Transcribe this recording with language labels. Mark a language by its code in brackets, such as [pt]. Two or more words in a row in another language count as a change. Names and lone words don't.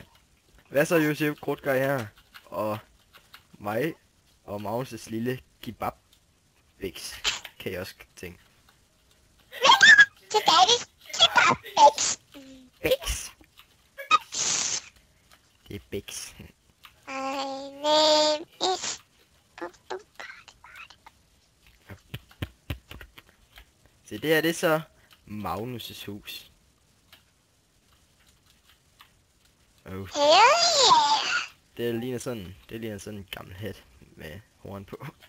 [da] Hvad så, Josef Krudtgej her? Og mig og Magnus' lille kebab-biks, kan jeg også tænke. Til Daddys kebab-biks. Biks. Det er biks. [en] My name is... [da] Så det her, det er så Magnus' hus. [en] Hell yeah! [da] Det ligner sådan en gammel hat med horn på.